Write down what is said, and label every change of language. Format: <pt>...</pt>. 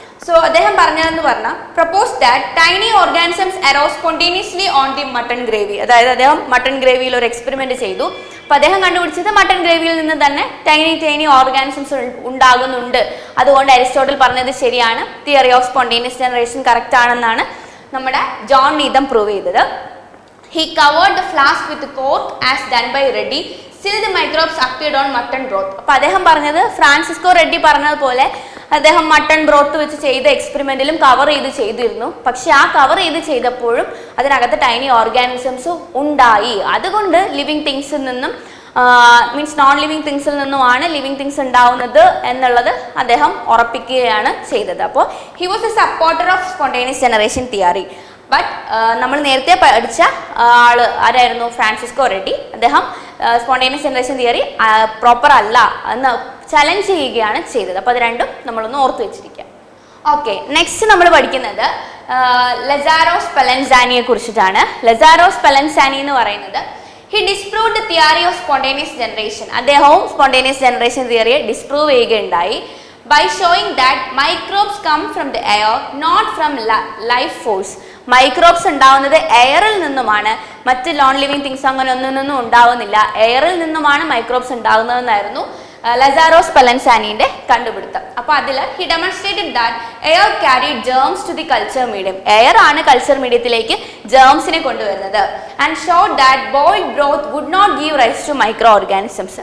<en>so</en> <ml>അദ്ദേഹം പറഞ്ഞതെന്ന് പറഞ്ഞാൽ</ml> <en>Propose that tiny organisms arose spontaneously on the mutton gravy.</en> <ml>അതായത് അദ്ദേഹം മട്ടൺ ഗ്രേവിയിൽ ഒരു എക്സ്പെരിമെന്റ് ചെയ്തു. അപ്പോൾ അദ്ദേഹം കണ്ടുപിടിച്ചത് മട്ടൺ ഗ്രേവിയിൽ നിന്ന് തന്നെ ടൈനി ഓർഗാനിസംസ് ഉണ്ടാകുന്നുണ്ട്. അതുകൊണ്ട് അരിസ്റ്റോട്ടിൽ പറഞ്ഞത് ശരിയാണ്, theory of spontaneous generation correct ആണെന്നാണ് നമ്മുടെ ജോൺ നീതം പ്രൂവ് ചെയ്തത്.</ml> <en>He covered the flask with cork as done by Reddy. Still the microbes appeared on mutton broth.</en> <ml>അപ്പോൾ അദ്ദേഹം പറഞ്ഞത് ഫ്രാൻസിസ്കോ റെഡ്ഡി പറഞ്ഞതുപോലെ അദ്ദേഹം മട്ടൺ ബ്രോത്ത് വെച്ച് ചെയ്ത എക്സ്പെരിമെന്റിലും കവർ ചെയ്തിരുന്നു. പക്ഷെ ആ കവർ ചെയ്തപ്പോഴും അതിനകത്ത് ടൈനി ഓർഗാനിസംസ് ഉണ്ടായി. അതുകൊണ്ട് ലിവിങ് തിങ്സിൽ നിന്നും മീൻസ് നോൺ ലിവിങ് തിങ്സിൽ നിന്നുമാണ് ലിവിങ് തിങ്സ് ഉണ്ടാവുന്നത് എന്നുള്ളത് അദ്ദേഹം ഉറപ്പിക്കുകയാണ് ചെയ്തത്.</ml> <en>അപ്പോൾ he was a supporter of spontaneous generation theory. But</en> <ml>നമ്മൾ നേരത്തെ പഠിച്ച ആള് ആരായിരുന്നു?</ml> <en>Francisco Redi.</en> <ml>അദ്ദേഹം സ്പോണ്ടേനിയസ് ജനറേഷൻ തിയറി പ്രോപ്പർ അല്ല എന്ന് ചലഞ്ച് ചെയ്യുകയാണ് ചെയ്തത്. അപ്പോൾ അത് രണ്ടും നമ്മളൊന്ന് ഓർത്ത് വെച്ചിരിക്കുക. ഓക്കെ, നെക്സ്റ്റ് നമ്മൾ പഠിക്കുന്നത് ലസാരോ സ്പെലൻസാനിയെ കുറിച്ചിട്ടാണ്.</ml> <en>Lazzaro Spallanzani</en> <ml>എന്ന് പറയുന്നത്</ml> <en>He disproved the theory of spontaneous generation.</en> <ml>അദ്ദേഹവും സ്പോണ്ടേനിയസ് ജനറേഷൻ തിയറിയെ ഡിസ്പ്രൂവ് ചെയ്യുകയുണ്ടായി.</ml> <en>by showing that microbes come from the air, not from life force.</en> <ml>Microbes ഉണ്ടാവുന്നത് എയറിൽ നിന്നുമാണ്, മറ്റ് നോൺ ലിവിങ് തിങ്സ് അങ്ങനെ ഒന്നും ഉണ്ടാവുന്നില്ല, എയറിൽ നിന്നുമാണ് മൈക്രോബ്സ് ഉണ്ടാകുന്നതെന്നായിരുന്നു ലസാരോ സ്പെലൻസാനിയുടെ കണ്ടുപിടുത്തം. അപ്പോൾ അതിൽ</ml> <en>He demonstrated that air carried germs to the culture medium.</en> <ml>Air ആണ് കൾച്ചർ മീഡിയത്തിലേക്ക് ജേംസിനെ കൊണ്ടുവരുന്നത്.</ml> <en>And showed that boiled broth would not give rise to micro organisms.</en>